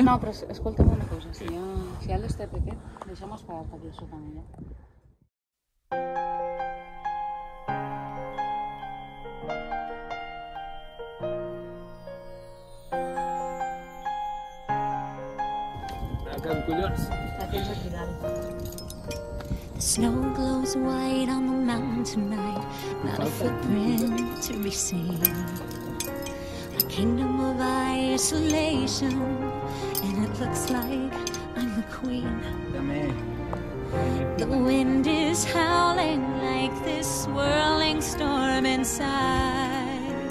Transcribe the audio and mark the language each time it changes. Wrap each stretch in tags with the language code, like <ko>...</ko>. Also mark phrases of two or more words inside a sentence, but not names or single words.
<ca>No, però escolta'm una cosa, si hi ha l'estep aquest, deixa'm esperar-te aquí sota ella. Que collons? La tens aquí dalt.</ca> <en>The snow glows white on the mountain tonight, not a footprint to be seen. A kingdom of isolation, and it looks like I'm the queen. The wind is howling like this swirling storm inside.</en>